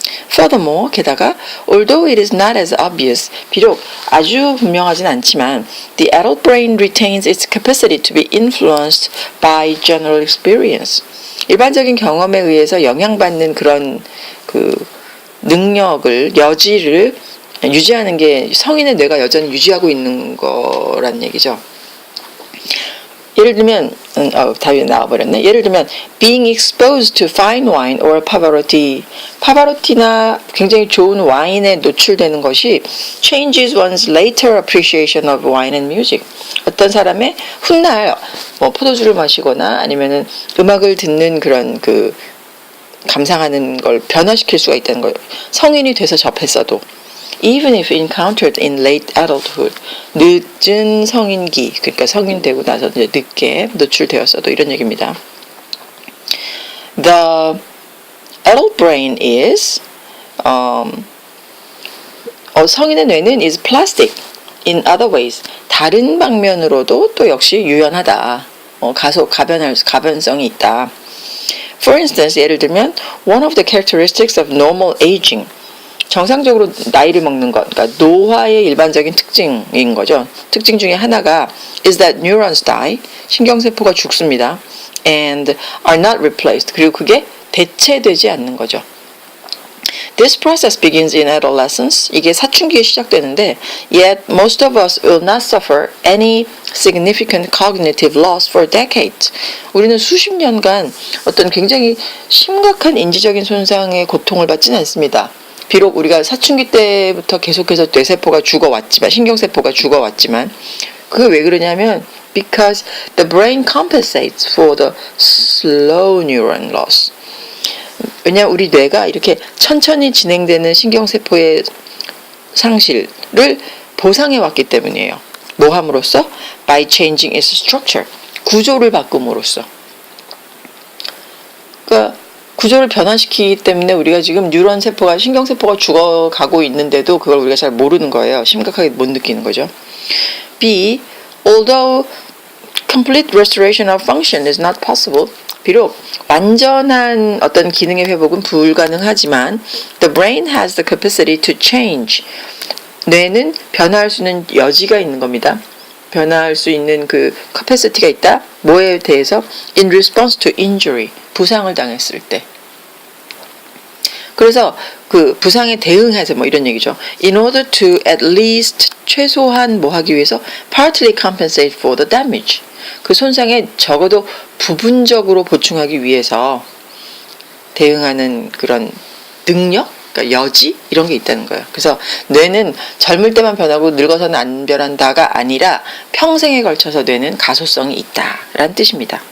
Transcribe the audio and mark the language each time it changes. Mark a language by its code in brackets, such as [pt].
[en] Furthermore, [ko] 게다가 [en] although it is not as obvious, [ko] 비록 아주 분명하진 않지만 [en] the adult brain retains its capacity to be influenced by general experience. [ko] 일반적인 경험에 의해서 영향받는 그런 그 능력을, 여지를 유지하는 게 성인의 뇌가 여전히 유지하고 있는 거란 얘기죠. 예를 들면 답이 나와버렸네. 예를 들면 [en] being exposed to fine wine or [ko] 파바로티나 굉장히 좋은 와인에 노출되는 것이 [en] changes one's later appreciation of wine and music. [ko] 어떤 사람의 훗날 포도주를 마시거나 아니면은 음악을 듣는 그런 그 감상하는 걸 변화시킬 수가 있다는 거예요. 성인이 돼서 접했어도. [en] Even if encountered in late adulthood, [ko] 늦은 성인기, 그러니까 성인 되고 나서 이제 늦게 노출되었어도 이런 얘기입니다. [en] The adult brain is [ko] 성인의 뇌는 [en] is plastic in other ways. [ko] 다른 방면으로도 또 역시 유연하다. 가변성이 있다. [en] For instance, [ko] 예를 들면 [en] one of the characteristics of normal aging. [ko] 정상적으로 나이를 먹는 것, 그러니까 노화의 일반적인 특징인 거죠. 특징 중에 하나가 [en] is that neurons die, [ko] 신경세포가 죽습니다. [en] and are not replaced, [ko] 그리고 그게 대체되지 않는 거죠. [en] This process begins in adolescence. [ko] 이게 사춘기에 시작되는데 [en] yet most of us will not suffer any significant cognitive loss for decades. [ko] 우리는 수십 년간 어떤 굉장히 심각한 인지적인 손상의 고통을 받지는 않습니다. 비록 우리가 사춘기 때부터 계속해서 뇌세포가 죽어왔지만, 신경세포가 죽어왔지만, 그게 왜 그러냐면 [en] because the brain compensates for the slow neuron loss. [ko] 왜냐하면 우리 뇌가 이렇게 천천히 진행되는 신경세포의 상실을 보상해 왔기 때문이에요. 뭐 함으로써? [en] By changing its structure. [ko] 구조를 바꿈으로써. 그러니까 구조를 변화시키기 때문에 우리가 지금 뉴런 세포가, 신경세포가 죽어가고 있는데도 그걸 우리가 잘 모르는 거예요. 심각하게 못 느끼는 거죠. B. [en] Although complete restoration of function is not possible, [ko] 비록 완전한 어떤 기능의 회복은 불가능하지만 [en] the brain has the capacity to change. [ko] 뇌는 변화할 수 있는 여지가 있는 겁니다. 변화할 수 있는 그 capacity가 있다. 뭐에 대해서? [en] In response to injury. [ko] 부상을 당했을 때. 그래서 그 부상에 대응해서 뭐 이런 얘기죠. [en] In order to at least [ko] 최소한 뭐 하기 위해서 [en] partly compensate for the damage. [ko] 그 손상에 적어도 부분적으로 보충하기 위해서 대응하는 그런 능력, 그러니까 여지 이런 게 있다는 거예요. 그래서 뇌는 젊을 때만 변하고 늙어서는 안 변한다가 아니라 평생에 걸쳐서 뇌는 가소성이 있다라는 뜻입니다.